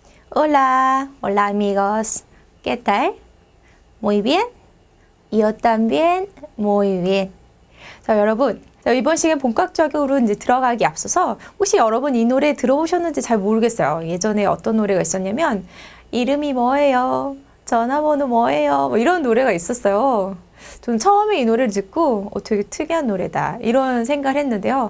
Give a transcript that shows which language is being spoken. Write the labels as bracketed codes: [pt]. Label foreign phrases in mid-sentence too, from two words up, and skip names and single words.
[es] Hola, hola amigos. ¿Qué tal? Muy bien. Yo también muy bien. [ko] 자, 여러분. 자, 이번 시간 본격적으로 이제 들어가기 앞서서 혹시 여러분 이 노래 들어보셨는지 잘 모르겠어요. 예전에 어떤 노래가 있었냐면 이름이 뭐예요? 전화번호 뭐예요? 뭐 이런 노래가 있었어요. 전 처음에 이 노래를 듣고 되게 특이한 노래다 이런 생각을 했는데요.